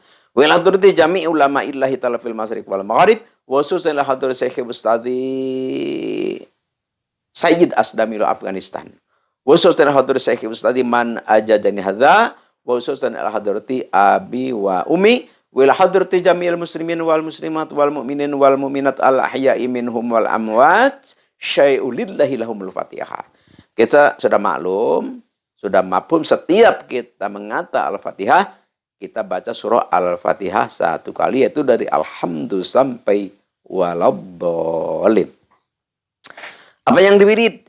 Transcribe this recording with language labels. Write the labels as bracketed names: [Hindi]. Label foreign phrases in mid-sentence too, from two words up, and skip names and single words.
[Arabic] وإلى حضرة جميع علماء الله تعالى في المشارق والمغارب وخصوصا حضرة شيخ أستاذي سيد Asdamil Afghanistan. خصوصا حضرة شيخ أستاذي من أجازني هذا وخصوصا حضرة أبي وأمي وحضرة جميع المسلمين والمسلمات والمؤمنين والمؤمنات الأحياء منهم والأموات شيء لله لهم الفاتحة. [Indonesian] Kita sudah maklum, sudah mafhum setiap kita mengata Al-Fatihah, kita baca surah Al-Fatihah satu kali, yaitu dari alhamdu sampai waladhdallin. Apa yang diwirid?